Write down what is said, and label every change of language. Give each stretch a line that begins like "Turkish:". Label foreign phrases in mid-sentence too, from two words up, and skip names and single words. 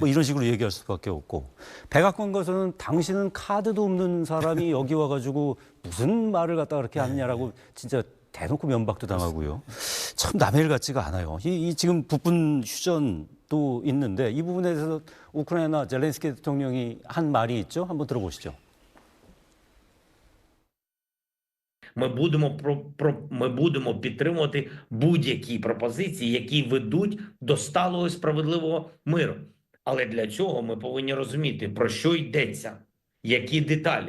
Korean: 뭐 이런 식으로 얘기할 수밖에 없고 백악관 가서는 당신은 카드도 없는 사람이 여기 와가지고 무슨 말을 갖다 그렇게 하느냐라고 진짜 대놓고 면박도 당하고요. 참 남의 일 같지가 않아요. 이 지금 부분 휴전도 있는데 이 부분에 대해서 우크라이나 젤렌스키 대통령이 한 말이 있죠. 한번 들어보시죠.
Ukrainian: Ми будемо підтримувати будь-які пропозиції, які ведуть до сталого і справедливого миру. Але для цього ми повинні розуміти, про що йдеться, які деталі.